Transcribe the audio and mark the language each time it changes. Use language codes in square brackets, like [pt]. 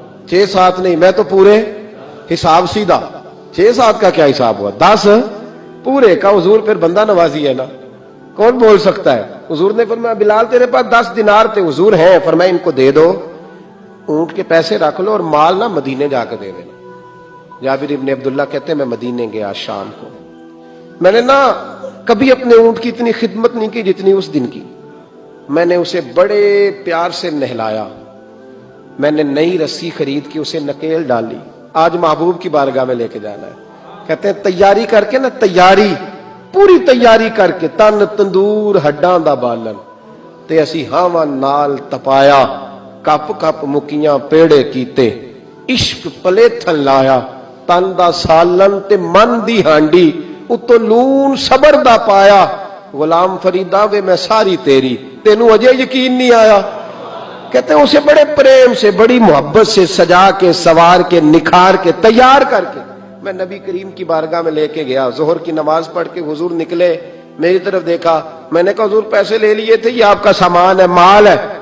[ur] 6-7 نہیں، میں تو پورے، حساب سیدھا، 6-7 کا کیا حساب ہوا، 10 پورے کا۔ حضور پھر بندہ نوازی ہے نا، کون بول سکتا ہے؟ حضور نے فرمایا بلال تیرے پاس 10 دینار تھے؟ حضور ہیں۔ فرمایا ان کو دے دو، اونٹ کے پیسے رکھ لو اور مال نہ مدینے جا کے دے دینا۔ جابر ابن عبداللہ کہتے ہیں میں مدینے گیا شام کو، میں نے نا کبھی اپنے اونٹ کی اتنی خدمت نہیں کی جتنی اس دن کی۔ میں نے اسے بڑے پیار سے نہلایا، میں نے نئی رسی خرید کے اسے نکیل ڈالی, آج محبوب کی بارگاہ میں لے کے جانا ہے. کہتے ہیں تیاری کر کے [pa] نا, تیاری پوری تیاری کر کے, تن تندور ہڈاں دا بالن تے اسی ہاواں نال تپایا, کپ کپ مکیاں پیڑے کیتے, عشق پلیتھن لایا, تن دا سالن تے من دی ہانڈی, اتو لون صبر دا پایا. غلام فریدا وے میں ساری تیری, تینوں اجے یقین نہیں آیا. [ur] کہتے ہیں اسے بڑے پریم سے, بڑی محبت سے سجا کے, سوار کے, نکھار کے, تیار کر کے میں نبی کریم کی بارگاہ میں لے کے گیا. ظہر کی نماز پڑھ کے حضور نکلے, میری طرف دیکھا, میں نے کہا حضور پیسے لے لیے تھے, یہ آپ کا سامان ہے, مال ہے.